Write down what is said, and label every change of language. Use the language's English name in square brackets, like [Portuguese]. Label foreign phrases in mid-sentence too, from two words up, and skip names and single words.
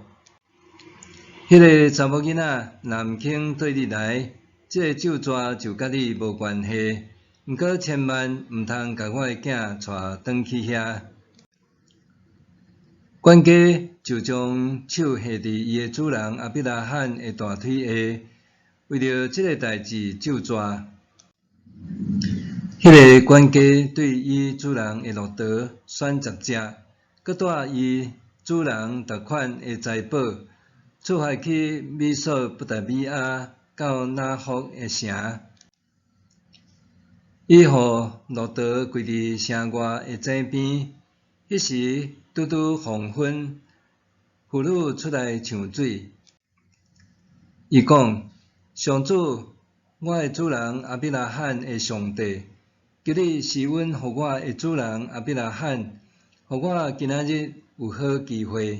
[Min Nan Chinese] 迄个查某囡仔若毋肯对你来，这个咒詛就甲你无关系。毋过千万毋通甲我的囝带转去遐。” 管家就将手下伫伊的主人亚伯拉罕的大腿下，为着这个代志咒詛。迄个管家对伊主人的骆驼选10只，佮带伊主人逐款的财宝，出发去美索不达米亚到拿福的城。伊互骆驼跪伫城外的井边，迄时拄拄黄昏，妇女出来抢水。伊讲：“上主，我的主人亚伯拉罕的上帝，求你施恩互我的主人亚伯拉罕，互我今仔日有好机会。